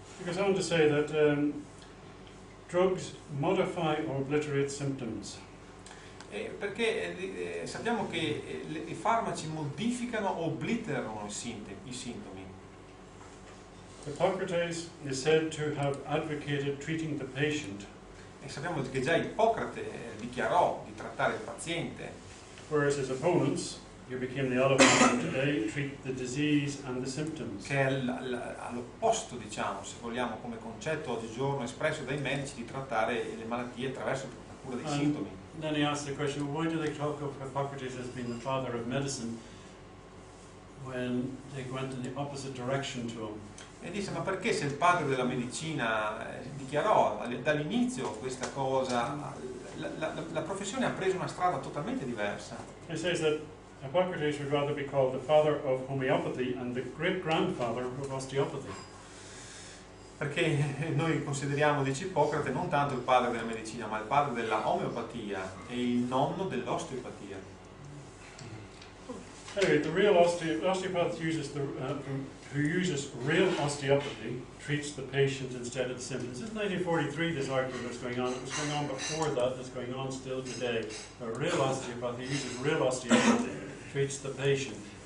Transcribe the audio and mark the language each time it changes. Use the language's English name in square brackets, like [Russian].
[English] Because I want to say that drugs modify or obliterate symptoms. [Italian] Perché sappiamo che i farmaci modificano o obliterano i sintomi. [English] Hippocrates is said to have advocated treating the patient, [Italian] E sappiamo che già Ippocrate dichiarò di trattare il paziente, [English] whereas his opponents, who became the olive of today, treat the disease and the symptoms. [Italian] che è all'opposto, diciamo, se vogliamo, come concetto oggigiorno espresso dai medici di trattare le malattie attraverso la cura dei sintomi. [English] Then he asked the question, why do they talk of Hippocrates as being the father of medicine when they went in the opposite direction to him? [Italian] E disse, ma perché se il padre della medicina dichiarò dall'inizio questa cosa, la professione ha preso una strada totalmente diversa. [English] He says that Hippocrates would rather be called the father of homeopathy and the great-grandfather of osteopathy. [Italian] Perché noi consideriamo, dice Ippocrate, non tanto il padre della medicina, ma il padre della omeopatia e il nonno dell'osteopatia. [English] Anyway, the real osteopath uses who uses real osteopathy treats the patient instead of the symptoms. This is 1943 this article was going on. It was going on before that, it's going on still today. A real osteopath who uses real osteopathy treats the patient.